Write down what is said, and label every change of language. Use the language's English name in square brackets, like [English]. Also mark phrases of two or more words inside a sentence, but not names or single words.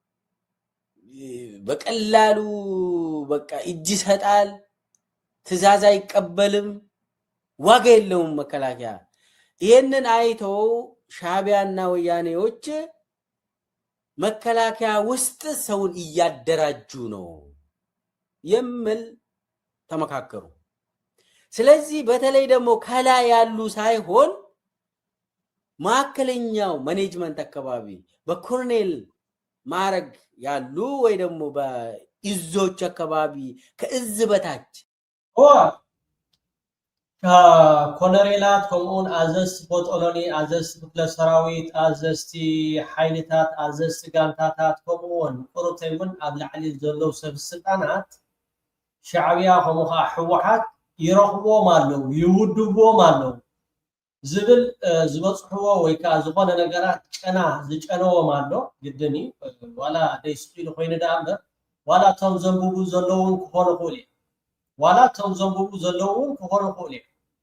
[Amharic] በቀላሉ በቃ እጅ ይሰጣል፣ ትዕዛዝ አይቀበልም፣ ዋጋ የለውም መከላከያ። ይሄንን አይተው ሻቢያና ወያኔዎች መከላከያ ውስጥ ሰውን እያደራጁ ነው የሚል ተመካከሩ። ስለዚህ በተለይ ደግሞ ከላይ ያሉ ሳይሆን ማዕከለኛው ማኔጅመንት አካባቢ በኮሎኔል ማዕረግ ያሉ ወይ ደግሞ በእዞች አካባቢ ከእዝ በታች [Tigrinya] ኮሎኔላት ከምኡን አዘዝቲ ፖጦሎኒ አዘዝቲ ክፍለ ሰራዊት አዘዝቲ ሓይልታት አዘዝቲ ጋንታታት ከምኡውን ቁሩተይ እውን ኣብ ላዕሊ ዘለው ሰብ ስልጣናት ሻዕብያ ከምኡ ከዓ ሕወሓት ይረኽብዎም ኣለው ይውድብዎም ኣለው ዝብል ዝበፅሕዎ ወይ ከዓ ዝኾነ ነገራት ጨና ዝጨነዎም ኣሎ ግድን እዩ ዋላ ደይስኢሉ ኮይኑ ዳ እምበር ዋላ እቶም ዘንብቡ ዘለውን ክኾኑ ይኽእሉ እዮም ዋላ እቶም ዘንብቡ ዘለውን ክኾኑ ይኽእሉ እዮም